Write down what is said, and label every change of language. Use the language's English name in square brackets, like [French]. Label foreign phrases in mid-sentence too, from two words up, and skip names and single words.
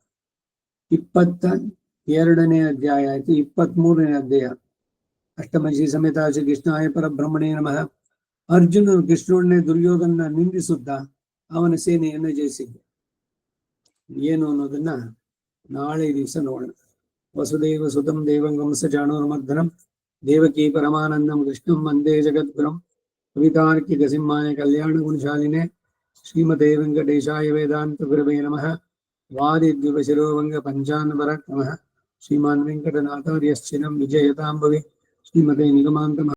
[Kannada] 22ನೇ ಅಧ್ಯಾಯ ಆಯ್ತು. 23ನೇ ಅಧ್ಯಾಯ. [Sanskrit] ಅಷ್ಟಮೈಷಿ ಸಮೇತ ಶ್ರೀ ಕೃಷ್ಣಾಯ ಪರಬ್ರಹ್ಮಣೇ ನಮಃ. [Kannada] ಅರ್ಜುನನು ಕೃಷ್ಣನನ್ನೇ ದುರ್ಯೋಧನ ನಿಂದಿಸುತ್ತಾ ಅವನ ಸೇನೆಯನ್ನು ಜಯಿಸಿದ್ದ. ಏನು ಅನ್ನೋದನ್ನ ನಾಳೆ ದಿವಸ ನೋಡೋಣ. [Sanskrit] ವಸುದೇವ ಸುತಂ ದೇವಂಗಂ ಸಜಾನೋರ್ಮರ್ದನಂ ದೇವಕೀ ಪರಮಾನಂದಂ ಕೃಷ್ಣಂ ವಂದೇ ಜಗದ್ಗುರುಂ ಕವಿತಾರ್ಕಿಕ ಸಿಂಹಾಯ ಕಲ್ಯಾಣ ಗುಣಶಾಲಿನೇ ಶ್ರೀಮತೆ ವೆಂಕಟೇಶಾಯ ವೇದಾಂತ ಗುರವೇ ನಮಃ. ವಾದಿದ್ಯುಪ ಶಿರೋಭಂಗ ಪಂಚಾನ್ವರ ಕ್ರಮಃ ಶ್ರೀಮಾನ್ ವೆಂಕಟನಾಥಾರ್ಯಶ್ಚಿರಂ ವಿಜಯತಾಂಬವಿ ಶ್ರೀಮತೆ ನಿಗಮಾಂತ